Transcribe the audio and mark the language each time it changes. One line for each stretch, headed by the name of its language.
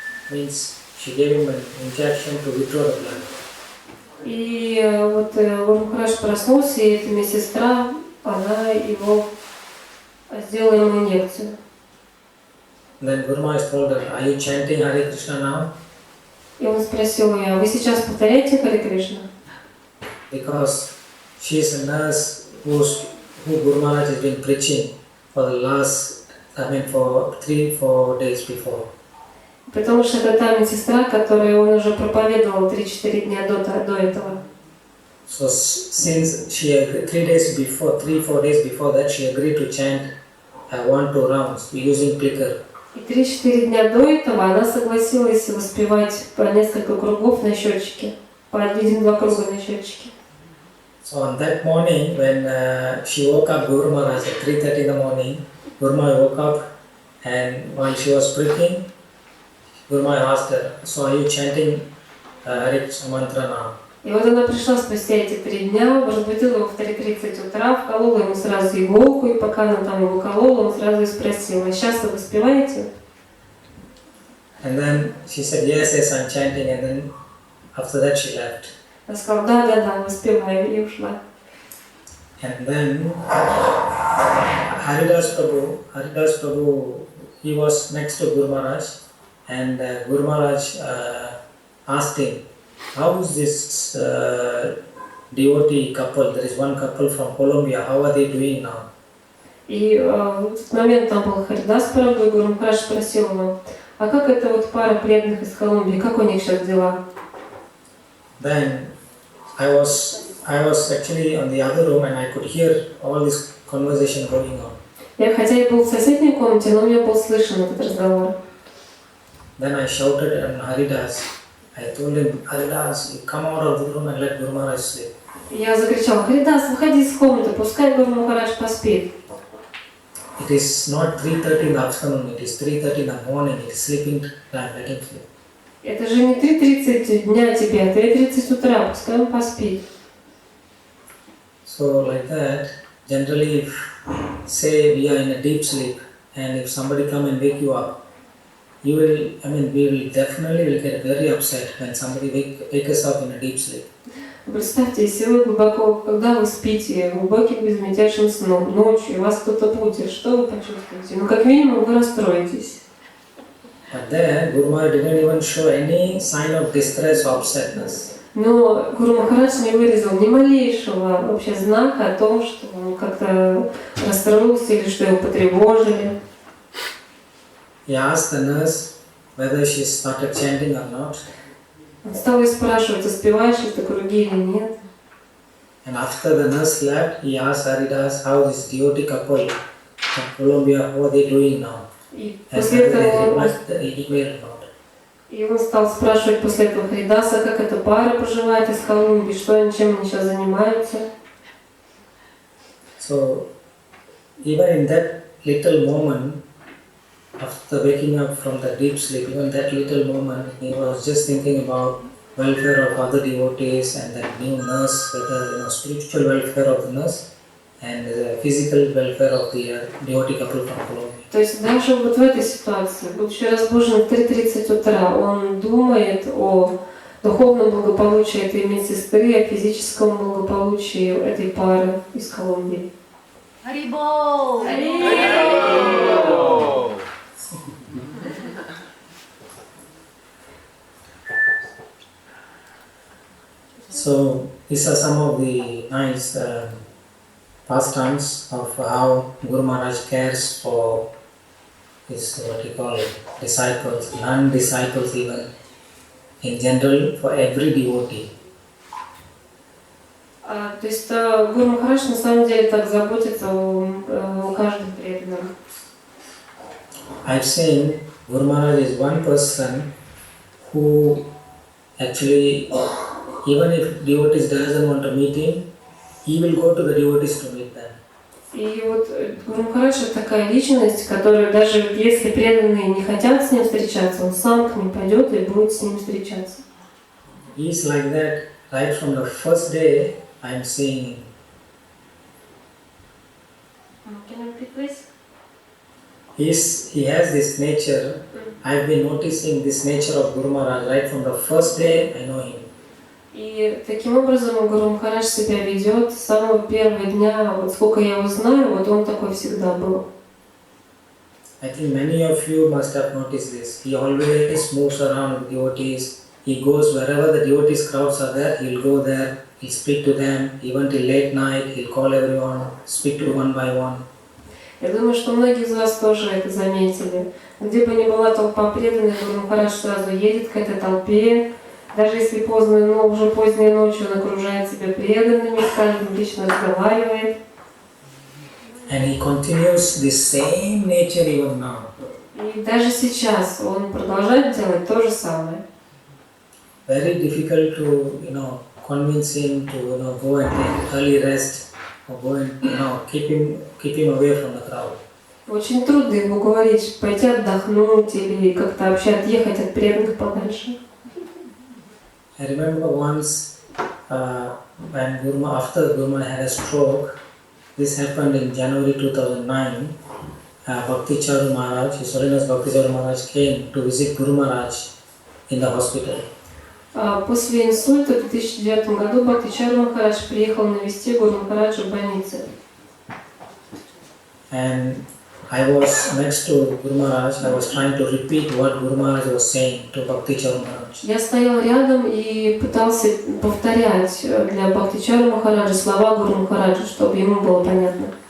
English: means she gave him an injection to withdraw the blood.
Russian: И вот Гуру Махарадж проснулся, и эта медсестра, она его сделала ему инъекцию.
English: Then Guru Maharaj told her, "Are you chanting Hare Krishna now?"
Russian: И он спросил ее: вы сейчас повторяете Харе Кришна?
English: Because she is a nurse who Guru Maharaj has been preaching for the last, for 3-4 days before.
Russian: Потому что это та медсестра, которую он уже проповедовал 3-4 дня до этого.
English: So since she 3-4 days before that, she agreed to chant 1-2 rounds using clicker.
Russian: И 3-4 дня до этого она согласилась воспевать по несколько кругов на счетчике, по 1-2 круга на счетчике.
English: So on that morning, when she woke up, Guru Maharaj at 3:30 in the morning, Guru Maharaj woke up, and while she was preaching, Guru Maharaj asked her, "So are you chanting Hare Krishna mantra now?"
Russian: И вот она пришла спустя эти 3 дня, разбудила его в 3:30 утра, вколола ему сразу иголку, и пока она там его колола, он сразу и спросил: а сейчас вы воспеваете?
English: And then she said, "Yes, I'm chanting," and then after that she left.
Russian: Она сказала: да, воспеваю, и ушла.
English: And then Haridas Prabhu, he was next to Guru Maharaj, and Guru Maharaj asked him, "How is this devotee couple? There is one couple from Colombia. How are they doing now?"
Russian: И в этот момент там был Харидас Прабху, и Гуру Махарадж спросил его: а как это вот пара преданных из Колумбии, как у них сейчас дела?
English: Then I was actually on the other room and I could hear all this conversation going on.
Russian: Хотя я был в соседней комнате, но мне был слышен этот разговор.
English: Then I shouted at Haridas. I told him, "Haridas, you come out of the room and let Guru Maharaj sleep."
Russian: Я закричал: Харидас, выходи из комнаты, пускай Гуру Махарадж поспит.
English: It is not 3:30 in the afternoon, it is 3:30 in the morning, it is sleeping time, let him sleep.
Russian: Это же не 3:30 дня тебе, а 3:30 утра, пускай он поспит.
English: So like that, generally if, say we are in a deep sleep and if somebody come and wake you up, we will definitely get very upset when somebody wake us up in a deep sleep.
Russian: Представьте, если вы глубоко, когда вы спите, глубоким безмятежным сном, ночью, и вас кто-то будет, что вы почувствуете? Ну, как минимум, вы расстроитесь.
English: But there, Guru Maharaj didn't even show any sign of distress or upsetness.
Russian: Но Гуру Махарадж не выразил ни малейшего вообще знака о том, что он как-то расстроился или что его потревожили.
English: He asked the nurse whether she started chanting or not.
Russian: Он стал ее спрашивать, успеваешь ли ты круги или нет.
English: And after the nurse left, he asked Haridas how this devotee couple from Colombia, how are they doing now?
Russian: И
English: And
Russian: после
English: whether they
Russian: этого
English: revised the email or not.
Russian: и он стал спрашивать после этого Харидаса, как эта пара поживает из Колумбии, чем они сейчас занимаются.
English: So even in that little moment, after waking up from the deep sleep, even that little moment, he was just thinking about welfare of other devotees and that new nurse, whether spiritual welfare of the nurse and the physical welfare of the devotee couple from Colombia.
Russian: То есть даже вот в этой ситуации, будучи разбужен в 3:30 утра, он думает о духовном благополучии этой медсестры, о физическом благополучии этой пары из Колумбии. Харибол!
English: So these are some of the nice pastimes of how Guru Maharaj cares for his disciples, non-disciples even, in general for every devotee.
Russian: То есть Гуру Махарадж на самом деле так заботится о каждом преданном.
English: I've seen Guru Maharaj is one person who actually, even if devotees doesn't want to meet him, he will go to the devotees to meet them.
Russian: И вот Гуру Махарадж это такая личность, которая даже если преданные не хотят с ним встречаться, он сам к ним пойдет и будет с ним встречаться.
English: He is like that right from the first day I'm seeing him. Can you repeat, please? He has this nature I've been noticing this nature of Guru Maharaj right from the first day I know him.
Russian: И таким образом Гуру Махарадж себя ведет с самого первого дня, вот сколько я его знаю, вот он такой всегда был.
English: I think many of you must have noticed this. He always moves around with devotees. He goes wherever the devotees crowds are there, he'll go there, he'll speak to them, even till late night, he'll call everyone, speak to one by one.
Russian: Я думаю, что многие из вас тоже это заметили. Где бы ни была толпа преданных, Гуру Махарадж сразу едет к этой толпе. Даже если поздно, но уже поздней ночью он окружает себя преданными, с каждым лично разговаривает.
English: And he continues the same nature even now.
Russian: И даже сейчас он продолжает делать то же самое.
English: Very difficult to, convince him to, go and take early rest or go and, keep him away from the crowd.
Russian: Очень трудно ему говорить, пойти отдохнуть или как-то вообще отъехать от преданных подальше.
English: I remember once when after Guru Maharaj had a stroke, this happened in January 2009. Bhakti Charu Maharaj, His Holiness Bhakti Charu Maharaj came to visit Guru Maharaj in the hospital.
Russian: После инсульта в 2009 году Бхакти Чару Махарадж приехал навести Гуру Махараджа в больнице.
English: And I was next to Guru Maharaj. I was trying to repeat what Guru Maharaj was saying to Bhakti Charu Maharaj.
Russian: Я стоял рядом и пытался повторять для Бхакти Чару Махараджа слова Гуру Махараджа, чтобы ему было понятно.